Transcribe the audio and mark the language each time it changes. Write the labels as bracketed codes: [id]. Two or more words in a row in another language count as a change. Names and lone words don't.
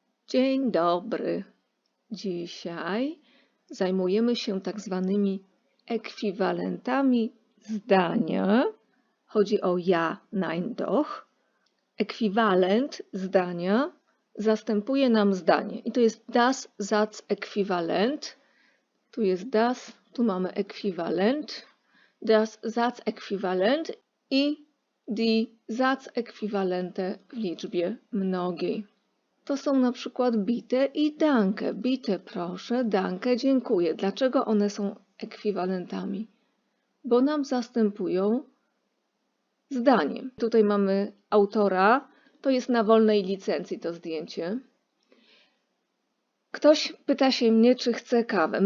[pl] Dzień dobry. Dzisiaj zajmujemy się tak zwanymi ekwiwalentami zdania. Chodzi o [de] ja, nein, doch. [pl] Ekwiwalent zdania zastępuje nam zdanie. I to jest [de] das Satzäquivalent. [pl] Tu jest das, tu mamy ekwiwalent. [de] Das Satzäquivalent [pl] i [de] die Satzäquivalente [pl] w liczbie mnogiej. To są na przykład bitte i danke. Bitte proszę, danke dziękuję. Dlaczego one są ekwiwalentami? Bo nam zastępują zdanie. Tutaj mamy autora, to jest na wolnej licencji to zdjęcie. Ktoś pyta się mnie, czy chce kawę.